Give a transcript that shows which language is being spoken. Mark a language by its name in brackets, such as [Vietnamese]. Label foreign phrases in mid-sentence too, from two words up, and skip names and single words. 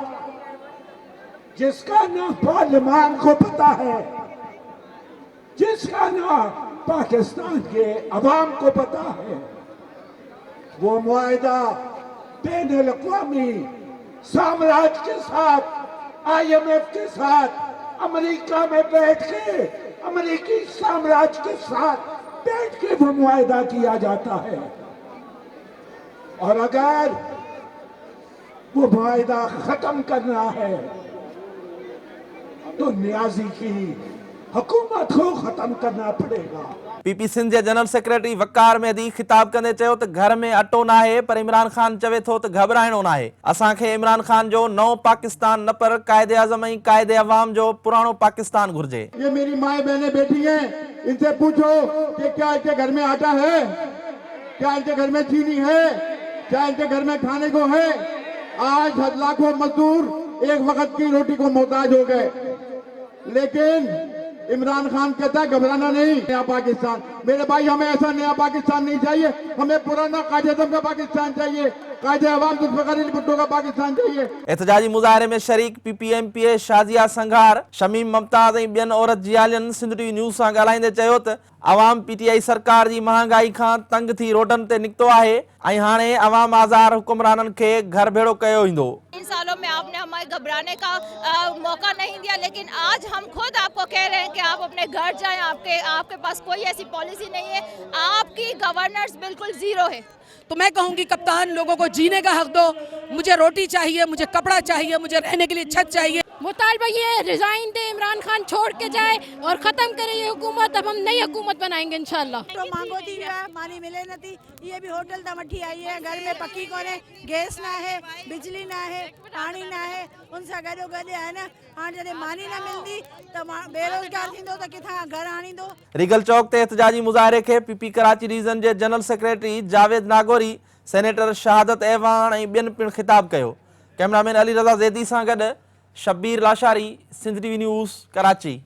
[Urdu] جس کا نہ پارلیمان کو پتا ہے، جس کا نہ پاکستان کے عوام کو پتا ہے، وہ معاہدہ بین الاقوامی سامراج کے ساتھ، IMF کے ساتھ، امریکہ میں بیٹھ کے امریکی سامراج کے ساتھ بیٹھ کے وہ معاہدہ کیا جاتا ہے. اور اگر وہ معاہدہ ختم کرنا ہے تو نیازی کی حکومت کو ختم کرنا پڑے گا. [Sindhi] PP सिंध जे [English] General Secretary [Sindhi] वकार मेहदी खिताब कंदे चयो त घर में अटो नाहे, पर इमरान खान चवे थो त घबराइणो नाहे। असांखे इमरान खान जो नओं पाकिस्तान न पर कायदे आज़म ऐं कायदे अवाम जो पुराणो पाकिस्तान घुर्जे। [Urdu] یہ میری مائیں بہنیں بیٹھی ہیں، ان سے پوچھو کہ کیا ان کے گھر میں آٹا ہے، کیا ان کے گھر میں چینی ہے، کیا ان کے گھر میں کھانے کو ہے. آج لاکھوں مزدور ایک وقت کی روٹی کو محتاج ہو گئے، لیکن عمران خان کہتا ہے گھبرانا نہیں، نیا پاکستان. میرے بھائی، ہمیں ایسا نیا پاکستان نہیں چاہیے، ہمیں پرانا قائدِ اعظم کا پاکستان چاہیے، قائدِ عوام ذوالفقار علی بھٹو کا پاکستان چاہیے. [Sindhi] एहतजाजी मुज़ाहिरे में शरीक PPMPA शाज़िया संघार, शमीम ममताज़ ऐं ॿियनि औरत जियालियनि सिंध टीवी न्यूज़ सां ॻाल्हाईंदे चयो त अवाम PTI सरकार जी महांगाई खां तंग थी रोडनि ते निकितो आहे ऐं हाणे अवाम आज़ार हुकुमराननि खे घर भेड़ो कयो ईंदो। [Urdu] ان سالوں میں آپ نے ہمیں گھبرانے کا موقع نہیں دیا، لیکن آج ہم خود آپ کو کہہ رہے ہیں کہ آپ اپنے گھر جائیں. آپ کے پاس کوئی ایسی پالیسی نہیں ہے، آپ کی گورننس بالکل زیرو ہے. تو میں کہوں گی کپتان، لوگوں کو جینے کا حق دو۔ مجھے روٹی چاہیے، مجھے کپڑا چاہیے، مجھے رہنے کے لیے چھت چاہیے. مطالبہ یہ ریزائن دے، عمران خان چھوڑ کے جائے اور ختم کرے یہ حکومت. اب ہم نئی حکومت بنائیں گے ان شاء اللہ. [Sindhi] तो मांगो थी मानी मिले न थी, ये भी होटल ता मठी आई है, घर में पकी कोने, गैस ना है, बिजली ना है, पानी ना है, उनसा गॾो गॾु है न। हाणे जॾहिं मानी न मिलंदी त बेरोज़गार थींदो त किथां घर आणींदो। रीगल चौक ते एहतजाजी मुज़ाहिरे खे PP कराची रीजन जे [English] General Secretary [Sindhi] जावेद नागोरी, सेनेटर शहादत ऐवान ऐं ॿियनि पिणु खिताब कयो। कैमरामैन अली रज़ा ज़ैदी सां गॾु शब्बीर लाशारी, सिंध टीवी न्यूज़, कराची।